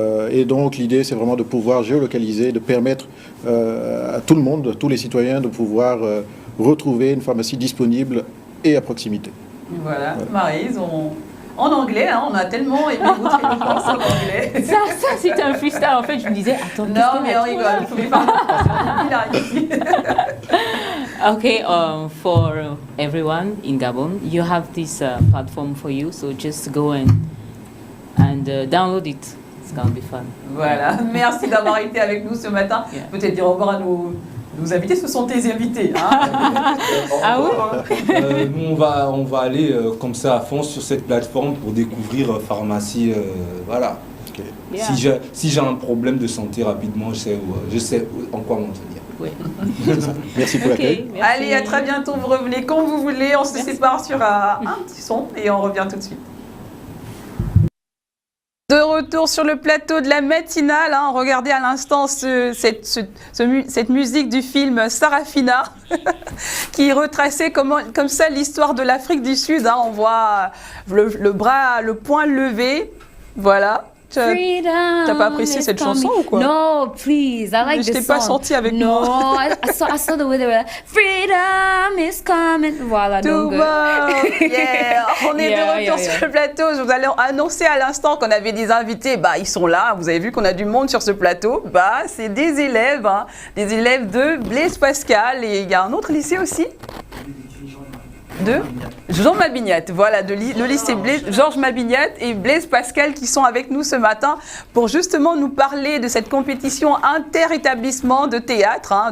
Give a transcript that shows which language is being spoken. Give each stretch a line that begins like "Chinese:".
French: Et donc l'idée, c'est vraiment de pouvoir géolocaliser, de permettre à tout le monde, tous les citoyens, de pouvoir retrouver une pharmacie disponible et à proximité. Voilà, Maryse, en anglais, hein, on a tellement aimé votre éloquence en anglais. Ça c'était un freestyle. En fait, je me disais, attends, Non, mais on rigole, vous pouvez pas. Il a réussi.
English: Okay, for everyone in Gabon, you have this platform for you, so just go and download it. It's gonna be fun.
French: Voilà, merci d'avoir été avec nous ce matin.
English: Yeah.
French: Peut-être dire au revoir à nos invités, ce sont tes invités. Hein. Ah oui. Nous, on va aller comme ça à fond sur cette plateforme pour découvrir pharmacie. Voilà. Okay.
English: Yeah.
French: Si j'ai un problème de santé rapidement, je sais en quoi m'en tenir. Oui. Merci pour l'accueil. Allez, à très bientôt, vous revenez quand vous voulez. On se sépare sur un petit son et on revient tout de suite. De retour sur le plateau de la matinale, hein, regardez à l'instant cette musique du film Sarafina qui retraçait comme ça l'histoire de l'Afrique du Sud. Hein, on voit le poing levé, voilà. T'as pas apprécié cette chanson ou quoi?
English: No, please. I like this song.
French: Je t'ai pas senti avec moi.
English: No, I saw the way they were like, freedom is coming.
French: Voilà, donc...
English: Yeah.
French: On est de retour sur le plateau. Je vous allais annoncer à l'instant qu'on avait des invités. Bah, ils sont là. Vous avez vu qu'on a du monde sur ce plateau. Bah, c'est des élèves, hein, des élèves de Blaise Pascal. Et il y a un autre lycée aussi. De Jean Mabignat, voilà, le lycée Georges Mabignat et Blaise Pascal qui sont avec nous ce matin pour justement nous parler de cette compétition inter-établissement de théâtre. Hein.